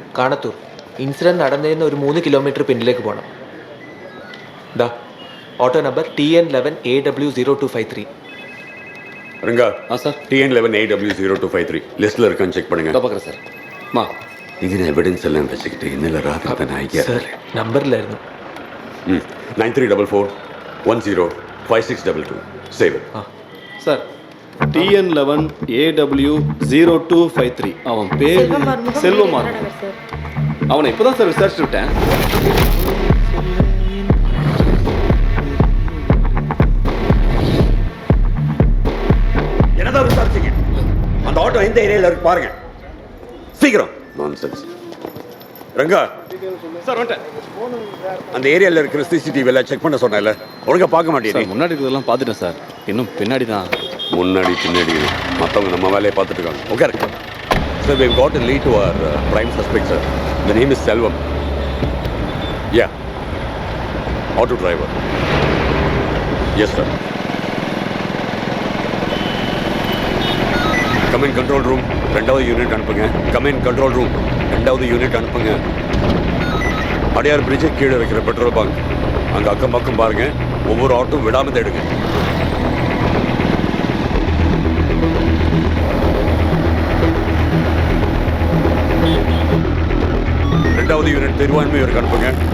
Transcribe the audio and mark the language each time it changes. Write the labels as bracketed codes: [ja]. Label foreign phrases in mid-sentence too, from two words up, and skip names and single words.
[ml] കാണത്തൂർ. ഇൻസിഡന്റ് നടന്നതിന് ഒരു 3 കിലോമീറ്റർ പിന്നിലേക്ക് പോകണം. ദാ ഓട്ടോ നമ്പർ TN11AW0253. [ta] ரங்கா சார் TN11AW0253 லிஸ்ட்டில் இருக்கான்னு செக் பண்ணுங்க. பார்க்குறேன் சார். மா [ml] ഇതിന് എവിഡൻസ് എല്ലാം വെച്ചിട്ട് ഇന്നലെ രാത്രി തന്നെ അയക്കാം. സാർ നമ്പറിലായിരുന്നു. 9344105622 സേവ്. [ta] சார் TN11AW0253 அவன் பேர் செல்வமார். அவனை இப்போதான் சார் விசாரிச்சு விட்டேன். என்னதான் விசாரிச்சீங்க? அந்த ஆட்டோ எந்த ஏரியாவில் இருக்கு பாருங்க சீக்கிரம். நான்சென்ஸ். ரங்கா சார் வந்துட்டேன். அந்த ஏரியாவில் இருக்கிற சிசிடிவி எல்லாம் செக் பண்ண சொன்னேன்ல, ஒழுங்கா பார்க்க மாட்டேன். முன்னாடி இருக்கிறதெல்லாம் பார்த்துட்டேன் சார், இன்னும் பின்னாடி தான். முன்னாடி பின்னாடி மற்றவங்க நம்ம வேலையை பார்த்துட்டு இருக்காங்க. ஓகே சார், [en] we've got a lead to our prime suspect, sir. The name is Selvam. Yeah. Auto driver. Yes, sir. Come in control room. [ta] ரெண்டாவது யூனிட் அனுப்புங்க. [en] Come in control room. [ta] ரெண்டாவது யூனிட் அனுப்புங்க. அடையார் பிரிட்ஜு கீழே வைக்கிற பெட்ரோல் பங்க் அங்கே அக்கம் பக்கம் பாருங்க. ஒவ்வொரு ஆட்டோ விடாமல் தேடுங்க. ரெண்டாவது யூனிட் திருவான்மையூருக்கு அனுப்புங்க.